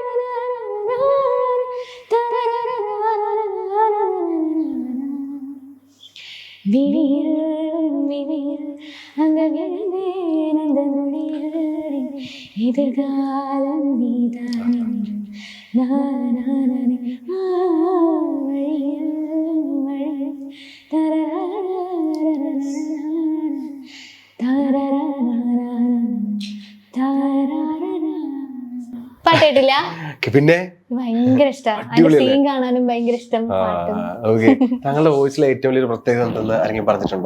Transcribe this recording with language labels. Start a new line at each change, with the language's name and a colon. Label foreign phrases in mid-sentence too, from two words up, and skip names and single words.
Tamil: விழியில் விழியில் அங்க விழுந்தேன் அந்த நொடியில் எதிர்காலம் நீதான் என்று நானே வழியில் வழியில் പാട്ടിട്ടില്ല
Malayalam: പിന്നെ ഭയങ്കര ഇഷ്ടമാണ് അതിന്റെ സീൻ കാണാനും ഭയങ്കര ഇഷ്ടം പാട്ടും ഓക്കെ താങ്കളുടെ വോയിസിലെ ഏറ്റവും വലിയൊരു പ്രത്യേകത എന്തെന്ന് ആരെങ്കിലും പറഞ്ഞിട്ടുണ്ടോ?